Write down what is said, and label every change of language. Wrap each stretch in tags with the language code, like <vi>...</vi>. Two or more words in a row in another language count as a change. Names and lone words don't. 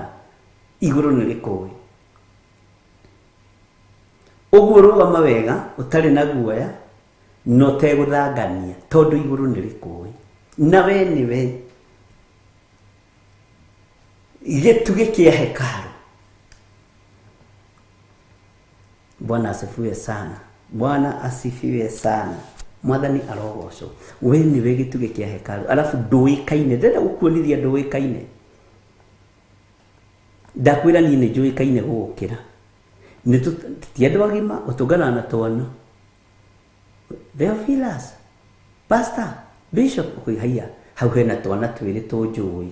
<ki>Igũrũ nĩ rĩkũĩ. Ũguo rũgama wega ũtarĩ na guoya no tegũthangania, tondũ igũrũ nĩ rĩkũĩ. Na we nĩwe gĩtugĩ kĩa hekalu.</ki> <sw>Bwana asifiwe sana. Bwana asifiwe sana.</sw> <ki>Mwathani arogocwo. We nĩwe gĩtugĩ kĩa hekalu. Alafu ndũĩkaine. Ndĩrenda gũkuonithia ndũĩkaine. Ndakwĩra niĩ nĩ njũĩkaine gũgũkĩra. Ti andũ agima ũtũnganaga na twana. Theophilus, pastor, bishop, haya hau hena twana twĩrĩ tũnjũĩ.</ki>